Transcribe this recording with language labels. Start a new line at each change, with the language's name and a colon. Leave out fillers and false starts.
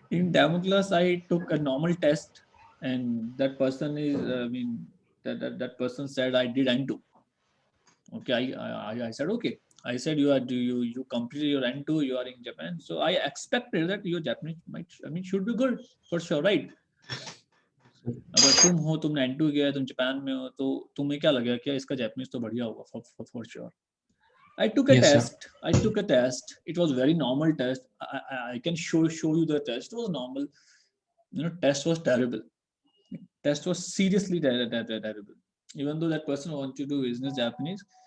English: In demo class, I took a normal test, and that person is that person said I did N2. Okay, I said okay. I said you completed your N2. You are in Japan, so I expected that your Japanese should be good for sure, right?
Hindi: अगर तुम हो तुमने N2 किया है तुम Japan में हो तो तुम्हें क्या लगेगा क्या इसका जापानीज तो बढ़िया होगा
English: for sure. I took a test. It was very normal test. I can show you the test. It was normal. Test was terrible. Test was seriously terrible. Even though that person wanted to do business Japanese,